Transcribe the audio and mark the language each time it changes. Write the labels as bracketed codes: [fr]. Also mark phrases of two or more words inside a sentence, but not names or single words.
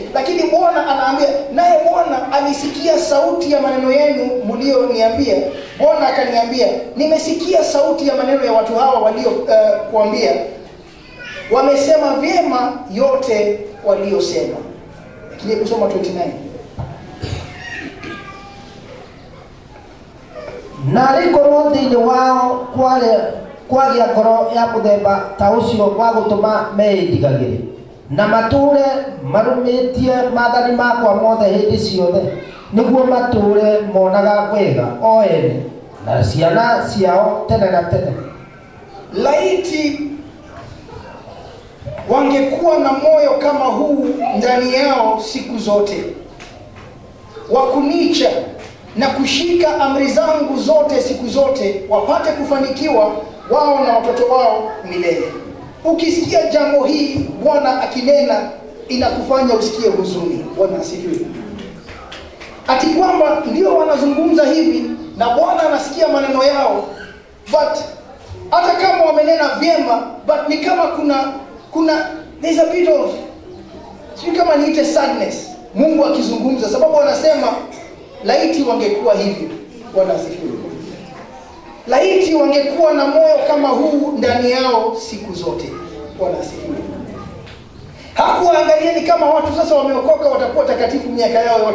[sw] Lakini Bwana anaambia, naye Bwana alisikia sauti ya maneno yenu mlioniambia. Bwana akaniambia, nimesikia sauti ya maneno ya watu hawa walio kuambia. Wamesema vyema yote waliosema. Lakini kusoma 29. [ki] Na rikorwo thĩinĩ wao kwagĩa ngoro ya mũthemba ta ũcio wa gũtũma meĩndigagĩre na matũũre marũmĩtie maathani makwa mothe hĩndĩ ciothe, nĩguo matũũre monaga wega o ene na ciana ciao tene na tene. [sw] Laiti wangekuwa na moyo kama huu ndani yao siku zote, wa kunicha na kushika amri zangu zote siku zote, wapate kufanikiwa wao na watoto wao milele. Ukisikia jambo hii Bwana akinena, inakufanya usikie huzuni. Bwana asifiwe. Ati kwamba ndio wanazungumza hivi na Bwana anasikia maneno yao, but hata kama wamenena vyema, but ni kama kuna [en] there's a bit of, [sw] sio kama niite sadness Mungu akizungumza, sababu anasema laiti wangekuwa hivyo. Bwana asifiwe. Laiti wangekuwa na moyo kama huu ndani yao siku zote. Bwana asifiwe. Hakuangalia ni kama watu sasa wameokoka watakuwa takatifu miaka yao yote.